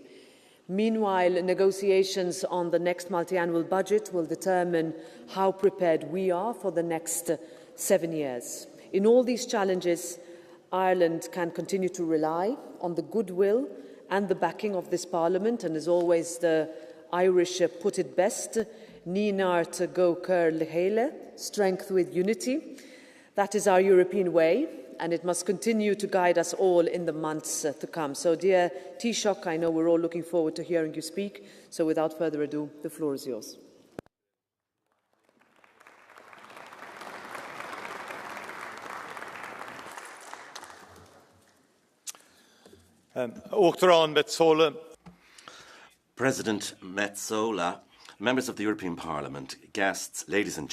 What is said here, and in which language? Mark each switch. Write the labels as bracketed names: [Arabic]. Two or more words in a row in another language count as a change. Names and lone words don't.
[English] Meanwhile, negotiations on the next multi-annual budget will determine how prepared we are for the next 7 years. In all these challenges, Ireland can continue to rely on the goodwill and the backing of this Parliament, and as always the Irish put it best, [Irish] Ní náart go cur le chéile, [English] strength with unity. That is our European way, and it must continue to guide us all in the months to come. So, dear Taoiseach, I know we're all looking forward to hearing you speak, so without further ado, the floor is yours. President Metsola, members of the European Parliament, guests, ladies and